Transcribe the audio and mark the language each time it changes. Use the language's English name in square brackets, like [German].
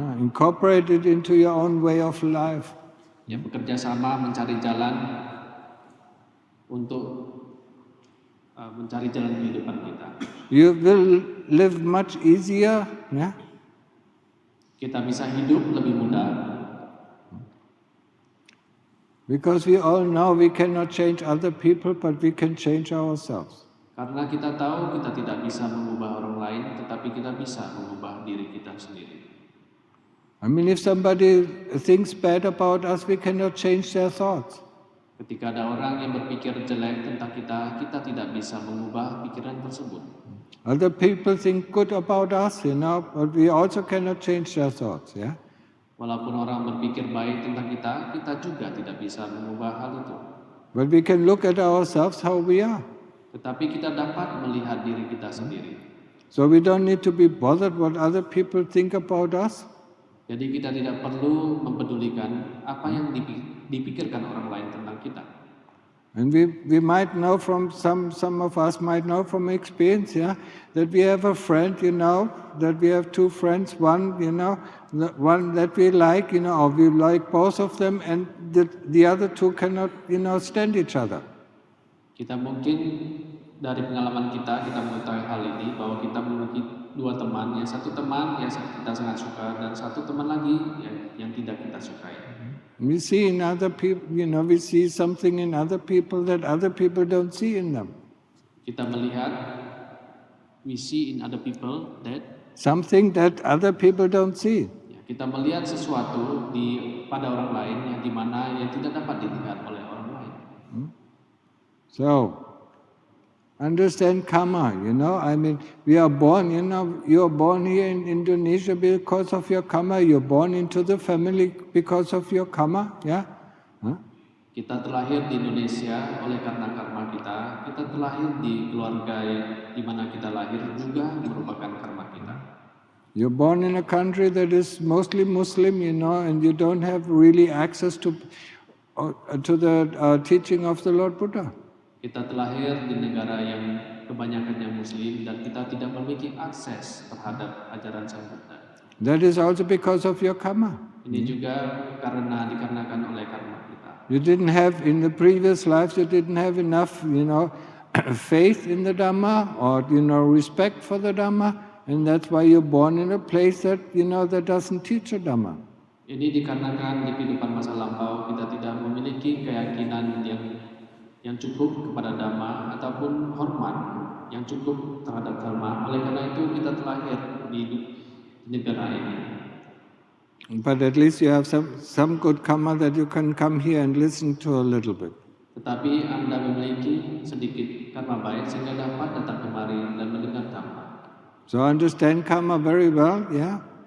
[English] Incorporate it into your own way of life. [Indonesian] Ya, bekerja sama mencari jalan untuk mencari jalan kehidupan kita. [English] You will live much easier, [Indonesian] Kita bisa hidup lebih mudah. [English] Because we all know we cannot change other people, but we can change ourselves. [Indonesian] Karena kita tahu kita tidak bisa mengubah orang lain, tetapi kita bisa mengubah diri kita sendiri. [English] If somebody thinks bad about us, we cannot change their thoughts. [Indonesian] Ketika ada orang yang berpikir jelek tentang kita, kita tidak bisa mengubah pikiran tersebut. [English] Other people think good about us, but we also cannot change their thoughts, [Indonesian] Walaupun orang berpikir baik tentang kita, kita juga tidak bisa mengubah hal itu. [English] But we can look at ourselves how we are. [Indonesian] Tetapi kita dapat melihat diri kita sendiri. [English] So we don't need to be bothered what other people think about us. [Indonesian] Jadi kita tidak perlu mempedulikan apa yang dipikirkan orang lain tentang kita. [English] And we might know from some of us might know from experience, that we have a friend, that we have two friends. One, the one that we like, or we like both of them, and the other two cannot, stand each other. [Indonesian] Kita mungkin dari pengalaman kita mengetahui hal ini bahwa kita memiliki dua teman, satu teman yang kita sangat suka dan satu teman lagi yang tidak kita sukai. [English] We see in other people, we see something in other people that other people don't see in them. [Indonesian] Kita melihat, [English] we see in other people that something that other people don't see. [Indonesian] Kita melihat sesuatu pada orang lain yang dimana yang tidak dapat dilihat oleh orang lain. [English] So, understand karma, we are born, you are born here in Indonesia because of your karma, you're born into the family because of your karma, yeah? [Indonesian] Kita terlahir di Indonesia oleh karena karma kita terlahir di keluarga di mana kita lahir juga merupakan karma kita. [English] You're born in a country that is mostly Muslim, and you don't have really access to the teaching of the Lord Buddha. [Indonesian] Kita terlahir di negara yang kebanyakannya Muslim dan kita tidak memiliki akses terhadap ajaran Sang Buddha. [English] That is also because of your karma. [Indonesian] Ini juga dikarenakan oleh karma kita. [English] You didn't have, in the previous lives, you didn't have enough, faith in the Dhamma or, respect for the Dhamma. And that's why you're born in a place that, that doesn't teach a Dhamma. [Indonesian] Ini dikarenakan di kehidupan masa lampau kita tidak memiliki keyakinan yang cukup kepada Dhamma ataupun hormat yang cukup terhadap Dhamma. Oleh karena itu kita terlahir di negara ini. [English] But at least you have some good karma that you can come here and listen to a little bit. [Indonesian] Tetapi Anda memiliki sedikit karma baik sehingga dapat datang kemari dan mendengar Dhamma. [English] So understand karma very well, yeah?